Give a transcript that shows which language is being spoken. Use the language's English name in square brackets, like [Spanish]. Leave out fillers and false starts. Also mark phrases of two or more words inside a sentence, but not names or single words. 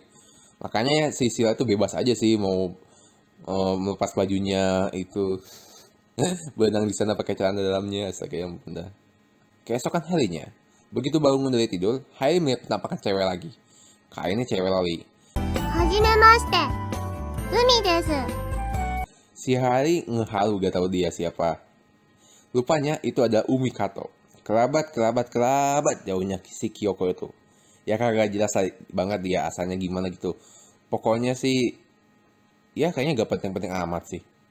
[Indonesian] Makanya si Shiroha tuh bebas aja sih mau melepas bajunya itu. Berenang di sana pakai celana dalamnya, astaga yang benda. Keesokan harinya, begitu bangun dari tidur, Hailey melihat penampakan cewek lagi. Kayaknya cewek loli. [Japanese] はじめまして、ウミです. [Indonesian] Si Hailey ngehalu gak tahu dia siapa. Rupanya itu ada Umi Kato. Kerabat jauhnya si Kyoko itu. Ya kagak jelas banget dia asalnya gimana gitu. Pokoknya sih, ya kayaknya gak penting-penting amat sih.